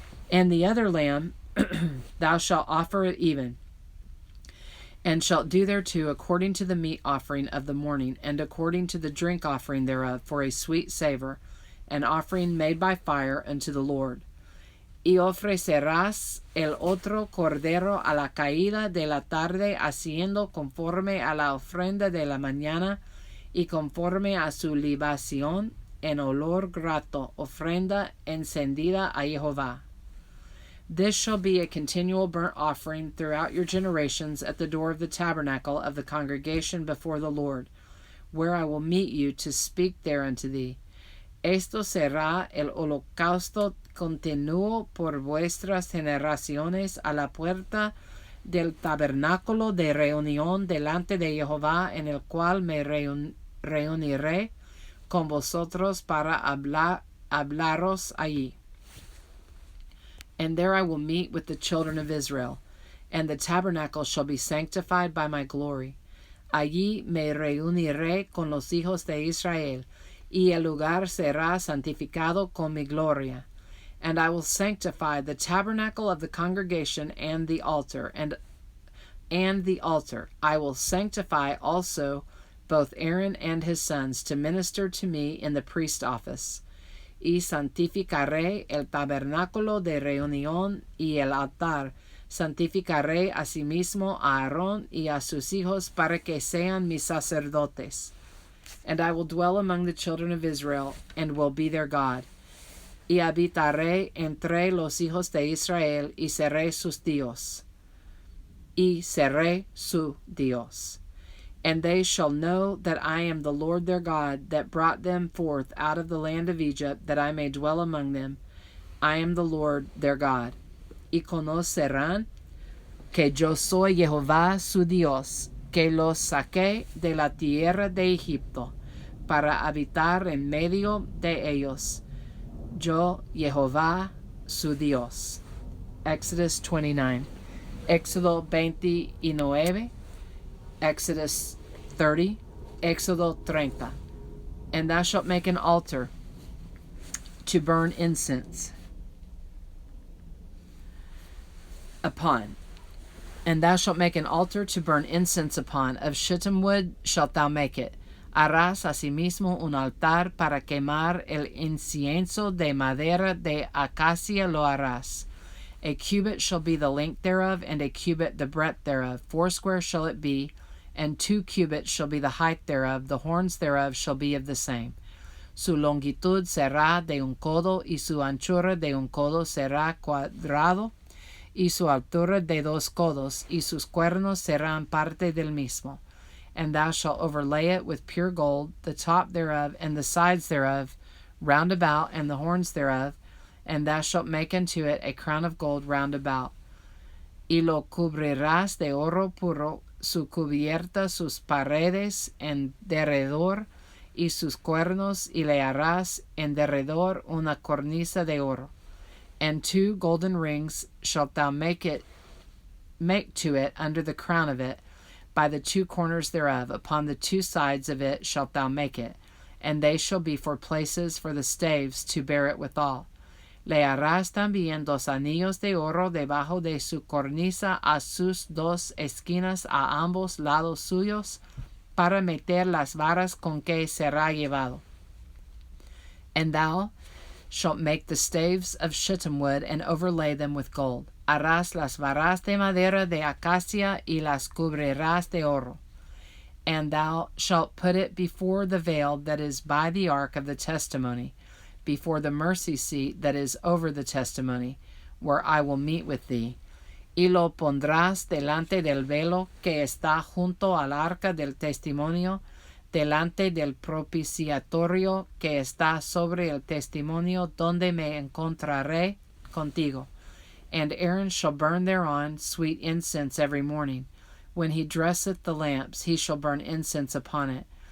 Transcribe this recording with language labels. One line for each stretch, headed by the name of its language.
English: And the other lamb thou shalt offer at even, and shalt do thereto according to the meat offering of the morning, and according to the drink offering thereof, for a sweet savor, an offering made by fire unto the Lord.
Spanish: Y ofrecerás el otro cordero a la caída de la tarde, haciendo conforme a la ofrenda de la mañana, y conforme a su libación en olor grato, ofrenda encendida a Jehová.
English: This shall be a continual burnt offering throughout your generations at the door of the tabernacle of the congregation before the Lord, where I will meet you to speak there unto thee.
Spanish: Esto será el holocausto continuo por vuestras generaciones a la puerta del tabernáculo de reunión delante de Jehová, en el cual me reuniré con vosotros para hablaros allí.
English: And there I will meet with the children of Israel, and the tabernacle shall be sanctified by my glory.
Spanish: Allí me reuniré con los hijos de Israel, y el lugar será santificado con mi gloria.
English: And I will sanctify the tabernacle of the congregation and the altar, and the altar. I will sanctify also both Aaron and his sons to minister to me in the priest office.
Spanish: Y santificaré el tabernáculo de reunión y el altar. Santificaré asimismo a Aarón y a sus hijos para que sean mis sacerdotes.
English: And I will dwell among the children of Israel, and will be their God.
Spanish: Y habitaré entre los hijos de Israel, y seré sus Dios. Y seré su Dios.
English: And they shall know that I am the Lord their God, that brought them forth out of the land of Egypt, that I may dwell among them. I am the Lord their God.
Spanish: Y conocerán que yo soy Jehová su Dios, que los saqué de la tierra de Egipto, para habitar en medio de ellos. Yo, Jehová su Dios. Exodus 29. Éxodo 29. Exodus 30, Éxodo 30.
English: And thou shalt make an altar to burn incense upon. And thou shalt make an altar to burn incense upon. Of shittim wood shalt thou make it.
Spanish: Harás asimismo un altar para quemar el incienso, de madera de acacia lo harás.
English: A cubit shall be the length thereof, and a cubit the breadth thereof. 4 shall it be, and 2 cubits shall be the height thereof. The horns thereof shall be of the same.
Spanish: Su longitud será de un codo, y su anchura de un codo será cuadrado, y su altura de 2 codos, y sus cuernos serán parte del mismo.
English: And thou shalt overlay it with pure gold, the top thereof, and the sides thereof, round about, and the horns thereof, and thou shalt make unto it a crown of gold round about.
Spanish: Y lo cubrirás de oro puro, su cubierta, sus paredes en derredor, y sus cuernos, y le harás en derredor una cornisa de oro.
English: And 2 golden rings shalt thou make to it under the crown of it, by the 2 corners thereof. Upon the 2 sides of it shalt thou make it, and they shall be for places for the staves to bear it withal.
Spanish: Le harás también 2 anillos de oro debajo de su cornisa a sus 2 esquinas a ambos lados suyos, para meter las varas con que será llevado.
English: And thou shalt make the staves of shittim wood, and overlay them with gold.
Spanish: Harás las varas de madera de acacia, y las cubrirás de oro.
English: And thou shalt put it before the veil that is by the ark of the testimony, before the mercy seat that is over the testimony, where I will meet with thee.
Spanish: Y lo pondrás delante del velo que está junto al arca del testimonio, delante del propiciatorio que está sobre el testimonio, donde me encontraré contigo.
English: And Aaron shall burn thereon sweet incense every morning. When he dresseth the lamps, he shall burn incense upon it.